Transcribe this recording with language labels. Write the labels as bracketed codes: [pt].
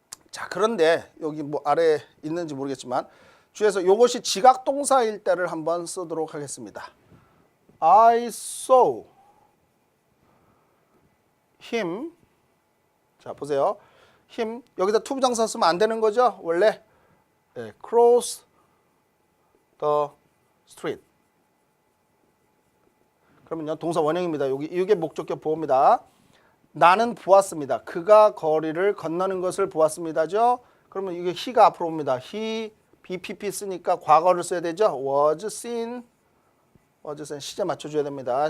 [ko] 자, 그런데 여기 뭐 아래에 있는지 모르겠지만 주에서 이것이 지각동사일 때를 한번 쓰도록 하겠습니다. [en] I saw him. [ko] 자, 보세요. him 여기다 투부정사 쓰면 안 되는 거죠? [en] 원래 cross the street. [ko] 그러면요. 동사 원형입니다. 여기 이게 목적격 보호입니다. 나는 보았습니다. 그가 거리를 건너는 것을 보았습니다죠. 그러면 이게 he가 앞으로 옵니다. he BPP 쓰니까 과거를 써야 되죠. [en] was seen. [ko] 시제 맞춰줘야 됩니다.